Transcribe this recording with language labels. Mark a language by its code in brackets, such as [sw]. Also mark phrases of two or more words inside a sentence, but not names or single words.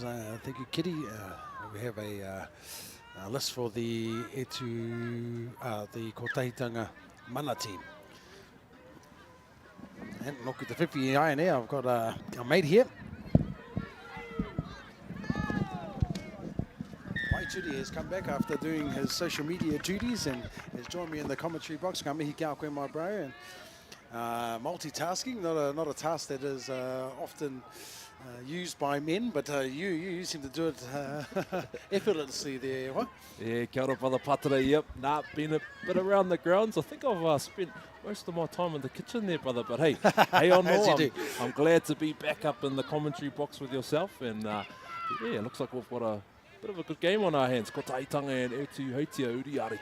[en] Thank you, Kitty. We have a list for the Kotahitanga mana team. And look at the 50 eye now. I've got a mate here. Waituri has come back after doing his social media duties and has joined me in the commentary box. [mi] Ka mihi kia koe, [en] my bro. And multitasking, not a task that is often used by men, but you seem to do it effortlessly there. What? Yeah, [mi] kia ora, [en] brother Patara. Yep, been a bit around the grounds. I think I've spent most of my time in the kitchen there, brother. But hey, hey on all, I'm glad to be back up in the commentary box with yourself. And yeah, it looks like we've got a bit of a good game on our hands. Kotahitanga and Etuheitia Uriariki.